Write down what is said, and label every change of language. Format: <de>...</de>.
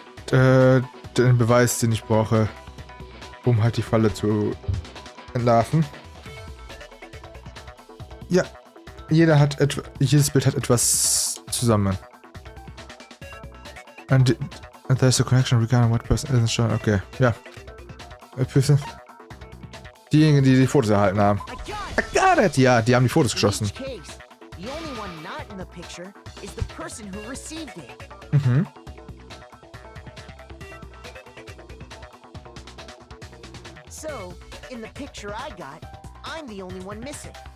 <de>Den Beweis, den ich brauche, um halt die Falle zu entlarven. Ja, jedes Bild hat etwas zusammen.</de> <en>And there's a connection regarding what person isn't shown.</en> <de>Okay, ja. Diejenigen, die die Fotos erhalten haben.</de> <en>I got it!</en> <de>Ja, die haben die Fotos geschossen.</de> <en>In each case, the only one not in the picture is the person who received it. Mhm. So, in the picture I got, I'm the only one missing.</en>